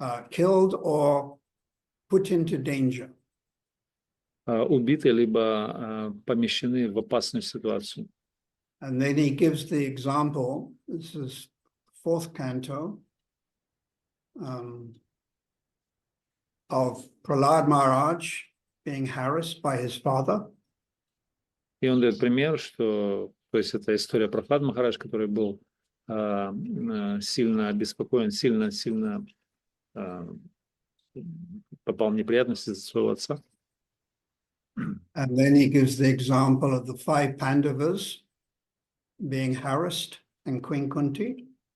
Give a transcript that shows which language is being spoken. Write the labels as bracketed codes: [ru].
[en] Killed or put into danger. [ru] Убиты, либо помещены в опасную ситуацию. [en] And then he gives the example, this is fourth canto, of Prahlad Maharaj being harassed by his father. [ru] И он дает пример, что, то есть это история про Прохлад Махарадж, который был сильно обеспокоен, сильно попал в неприятности из-за своего отца. [en] And then he gives the example of the 5 Pandavas being harassed and Queen Kunti.